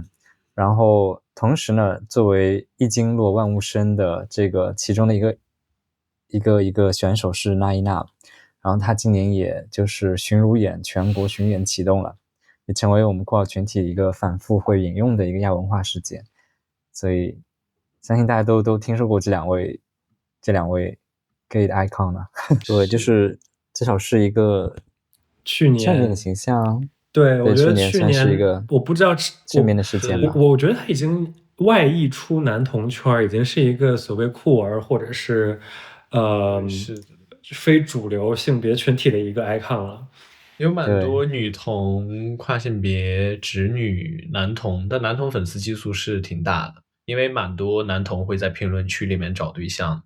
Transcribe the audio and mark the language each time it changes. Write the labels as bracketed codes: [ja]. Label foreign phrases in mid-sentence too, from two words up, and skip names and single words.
[zh] 然後同時呢，作為一經絡萬物生的這個其中的一個選手是那依娜，然後他今年也就是巡如演全國巡演啟動了，也成為我們郭老群體一個反复會引用的一個亞文化事件。所以相信大家都听說過这兩位 gay 的 icon 了。对，就是至少是一個去年的形象。对，我觉得去年是一個我不知道正面的事件吧。我覺得他已經外溢出男同圈，已經是一個所謂酷兒或者是非主流性別群體的一個 icon 了。有蠻多女同、跨性別、直女、男同，但男同粉絲基數是挺大的，因為蠻多男同會在評論區裡面找對象的。